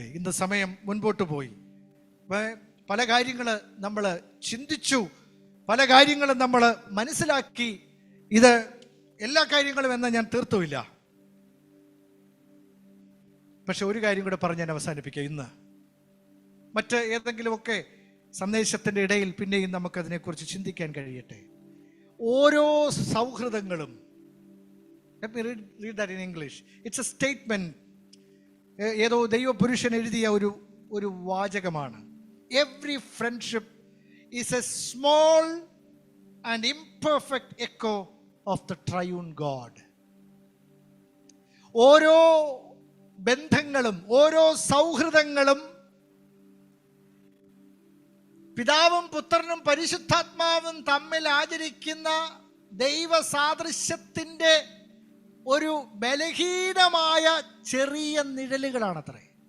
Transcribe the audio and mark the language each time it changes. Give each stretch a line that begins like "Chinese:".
Malayalam: ഇന്ന് സമയം മുൻപോട്ട് പോയി. പല കാര്യങ്ങൾ നമ്മൾ ചിന്തിച്ചു, പല കാര്യങ്ങളും നമ്മൾ മനസ്സിലാക്കി. ഇത് എല്ലാ കാര്യങ്ങളും എന്ന് ഞാൻ തീർത്തുമില്ല. പക്ഷെ ഒരു കാര്യം കൂടെ പറഞ്ഞ് ഞാൻ അവസാനിപ്പിക്കാം. ഇന്ന് മറ്റ് ഏതെങ്കിലുമൊക്കെ സന്ദേശത്തിൻ്റെ ഇടയിൽ പിന്നെയും നമുക്കതിനെക്കുറിച്ച് ചിന്തിക്കാൻ കഴിയട്ടെ. ഓരോ സൗഹൃദങ്ങളും,
English: let me read that in English. It's a statement.
Malayalam: ഏതോ ദൈവപുരുഷൻ എഴുതിയ ഒരു വാചകമാണ്.
English: Every friendship is a small and imperfect echo of the triune God.
Malayalam: ഓരോ ബന്ധങ്ങളും ഓരോ സൗഹൃദങ്ങളും പിതാവും പുത്രനും പരിശുദ്ധാത്മാവും തമ്മിൽ ആചരിക്കുന്ന ദൈവ സാദൃശ്യത്തിൻ്റെ ഒരു ബലഹീനമായ ചെറിയ നിഴലുകളാണത്രേ.